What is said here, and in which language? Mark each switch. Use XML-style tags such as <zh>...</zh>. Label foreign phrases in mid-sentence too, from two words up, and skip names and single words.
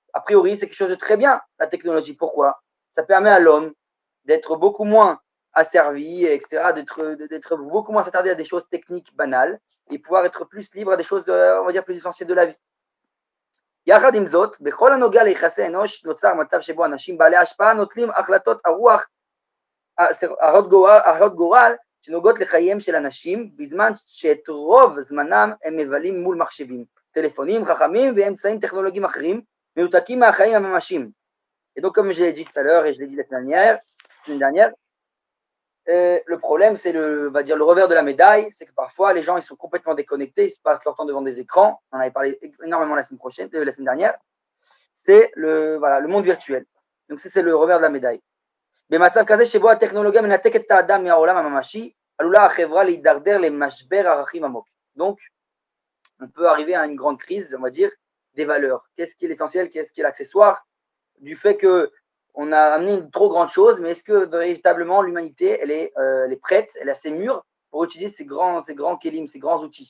<fr>priori, c'est quelque chose de très bien, la technologie. Pourquoi? Ça permet à l'homme d'être beaucoup moins asservi, etc., d'être beaucoup moins s'attarder à des choses techniques banales et pouvoir être plus libre à des choses, on va dire, plus essentielles de la vie.</fr> <he>יחד עם זאת, בכל הנוגע ליחסי אנוש נוצר מצב שבו אנשים בעלי השפעה נוטלים החלטות הרוח, הרות גורל שנוגעות לחייהם של אנשים, בזמן שאת רוב זמנם הם מבלים מול מחשבים, טלפונים חכמים ואמצעים טכנולוגיים אחרים, מנותקים מהחיים הממשיים.</he> <fr>Et donc, comme je l'ai dit tout à l'heure et je l'ai dit la semaine dernière, le problème, c'est on va dire, le revers de la médaille, c'est que parfois les gens ils sont complètement déconnectés, ils se passent leur temps devant des écrans. On en avait parlé énormément la semaine dernière. C'est le monde virtuel. Donc c'est le revers de la médaille.</fr> <he>במצב כזה שבו הטכנולוגיה מנתקת את האדם מהעולם הממשי, עלולה החברה להידרדר למשבר ערכים עמוק.</he> <fr>Donc, on peut arriver à une grande crise, on va dire, des valeurs. Qu'est-ce qui est l'essentiel, qu'est-ce qui est l'accessoire, du fait que on a amené une trop grande chose, mais est-ce que véritablement l'humanité, elle est prête, elle est assez mûre pour utiliser ces grands kélim, ces grands outils?</fr>